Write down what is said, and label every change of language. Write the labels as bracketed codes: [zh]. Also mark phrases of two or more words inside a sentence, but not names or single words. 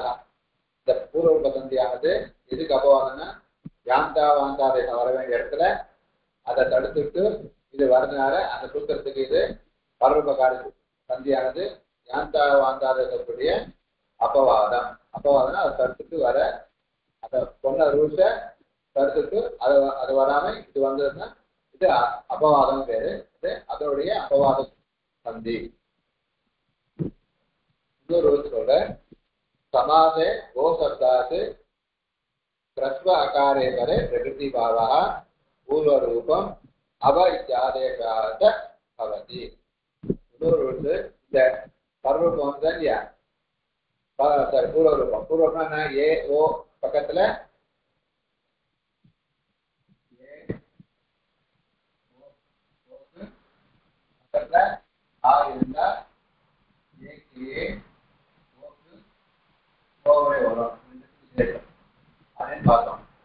[ta] இந்த பூர்வ சந்தியானது எதுக்கு அபவாதம்னா, யாந்தாவாந்தாவை வர வேண்டிய இடத்துல அதை தடுத்துட்டு இது வரதுனால அந்த சூத்திரத்துக்கு இது பரூபகாரி சந்தியானது யாந்தாவாந்தாவை சொல்லக்கூடிய அபவாதம். அபவாதம்னா அதை தடுத்துட்டு வர, அதை சொன்ன ரூல்ஸை தடுத்துட்டு அது வராம இது வந்ததுன்னா இது அபவாதம் பேரு. இது அதோடைய அபவாத சந்தி. இன்னொரு சொல்ற [sa] समासे गो शब्दात् ह्रस्व अकारे परे प्रकृति भावः पूर्व रूपम अव इत्यादेशात् भवति. [ta] இன்னொரு இந்த பரரூபம் வந்து இல்லையா, சாரி பூர்வ ரூபம். பூர்வ ரூபம் என்ன, ஏ ஓ பக்கத்துல பக்கத்துல ஆ இருந்தா ஏ பார்த்தோம்.